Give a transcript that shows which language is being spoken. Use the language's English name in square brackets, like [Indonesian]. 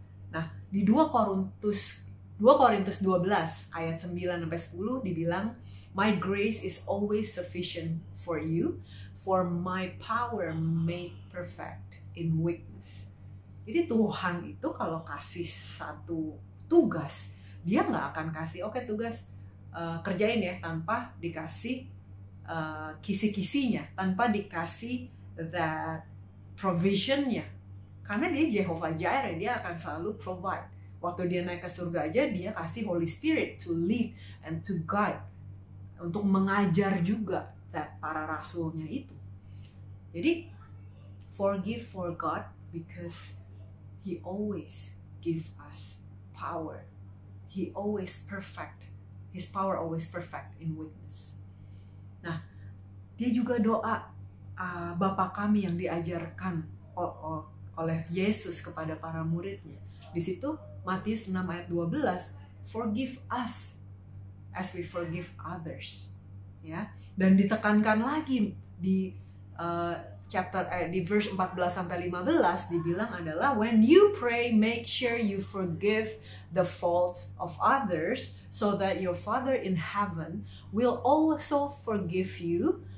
[Indonesian] Nah, di 2 Korintus 12 ayat 9-10 dibilang, [English] "My grace is always sufficient for you, for my power made perfect in weakness." [Indonesian] Jadi Tuhan itu kalau kasih satu tugas, dia nggak akan kasih, oke, tugas kerjain ya, tanpa dikasih kisi-kisinya, tanpa dikasih that provisionnya. Karena dia Jehovah Jireh, dia akan selalu provide. Waktu dia naik ke surga aja, dia kasih Holy Spirit [English] to lead and to guide, [Indonesian] untuk mengajar juga para rasulnya itu. [English] Jadi forgive for God because He always give us power. He always perfect. His power always perfect in weakness. [Indonesian] Nah, dia juga doa Bapa kami yang diajarkan oleh Yesus kepada para muridnya. Di situ Matius 6 ayat 12, [English] forgive us as we forgive others. [Indonesian] Ya, dan ditekankan lagi di di [English] verse 14-15 [Indonesian] dibilang adalah, [English] when you pray, make sure you forgive the faults of others, so that your Father in heaven will also forgive you.